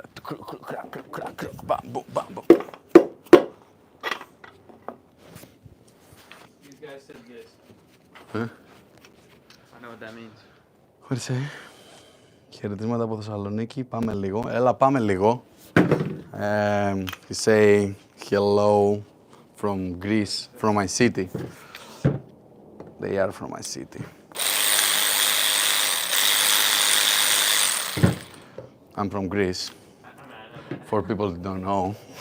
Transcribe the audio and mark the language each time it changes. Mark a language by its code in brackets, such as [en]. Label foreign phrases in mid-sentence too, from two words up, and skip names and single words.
[en] Bam, boom, bam, boom. These guys said this. Huh? I know what that means. What do you say? [el] Χαιρετίσματα από Θεσσαλονίκη. Πάμε λίγο. Έλα, πάμε λίγο. [en] You say hello from Greece, from my city. They are from my city. I'm from Greece, for people who don't know.